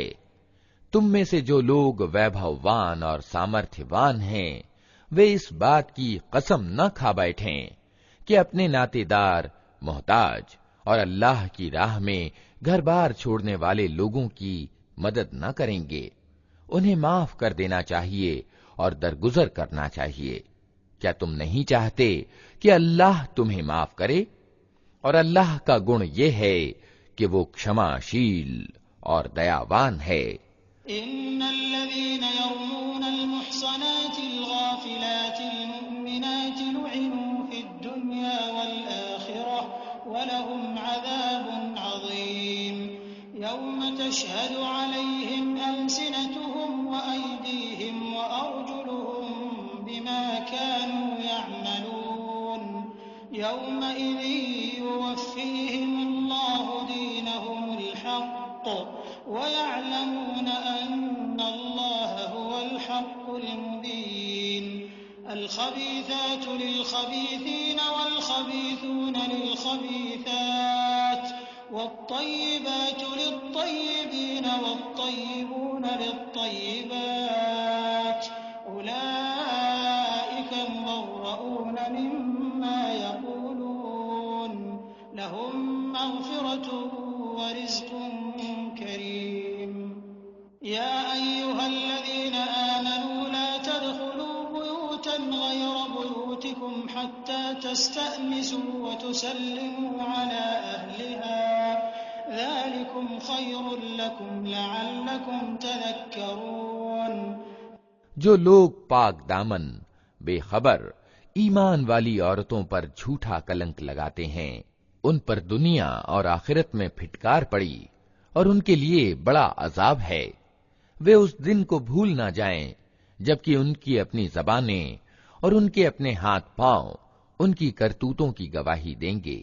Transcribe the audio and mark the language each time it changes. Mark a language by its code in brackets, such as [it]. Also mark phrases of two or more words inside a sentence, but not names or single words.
[hi] तुम में से जो लोग वैभववान और सामर्थ्यवान हैं, वे इस बात की कसम न खा बैठें कि अपने नातेदार, मोहताज और अल्लाह की राह में घर-बार छोड़ने वाले लोगों की मदद न करेंगे। उन्हें माफ कर देना चाहिए और दरगुजर करना चाहिए। क्या तुम नहीं चाहते कि अल्लाह तुम्हें माफ करे? और अल्लाह का गुण ये है कि वो क्षमाशील और दयावान है। [ar] إن الذين يرمون المحصنات الغافلات المؤمنات لعنوا في الدنيا والآخرة ولهم عذاب عظيم. يوم تشهد عليهم ألسنتهم وأيديهم وأرجلهم بما كانوا يعملون. يومئذ يوفيهم الله دينهم الحق ويعلمون أن الله هو الحق المبين. الخبيثات للخبيثين والخبيثون للخبيثات والطيبات للطيبين والطيبون للطيبات أولئك مبرءون مما يقولون لهم مغفرة ورزق كريم. يا أيها الذين آمنوا لا تدخلوا بيوتا غير بيوتكم حتى تستأنسوا وتسلموا على أهلها ذلكم خير لكم لعلكم تذكرون. [hi] जो लोग पाक दामन, बेखबर, ईमान वाली औरतों पर झूठा कलंक लगाते हैं, उन पर दुनिया और आखिरत में फिटकार पड़ी और उनके लिए बड़ा अजाब है। वे उस दिन को भूल ना जाएं जबकि उनकी अपनी ज़बानें और उनके अपने हाथ पांव उनकी करतूतों की गवाही देंगे।